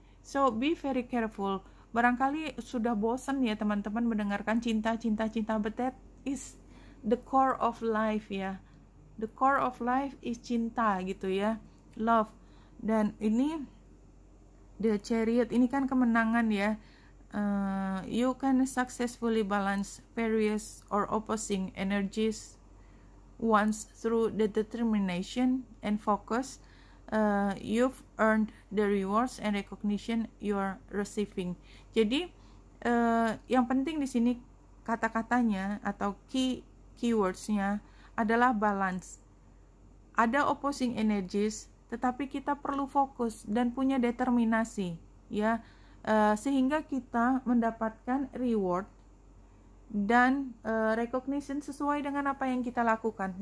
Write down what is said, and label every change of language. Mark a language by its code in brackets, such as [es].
[en] So be very careful. [id] Barangkali sudah bosan ya teman-teman mendengarkan cinta, [en] but that is the core of life ya. The core of life is cinta gitu ya, love. [id] Dan ini the Chariot ini kan kemenangan ya. [en] You can successfully balance various or opposing energies once through the determination and focus. You've earned the rewards and recognition you are receiving. [id] Jadi yang penting di sini kata-katanya atau keywordsnya adalah balance. Ada opposing energies, tetapi kita perlu fokus dan punya determinasi ya, sehingga kita mendapatkan reward dan recognition sesuai dengan apa yang kita lakukan.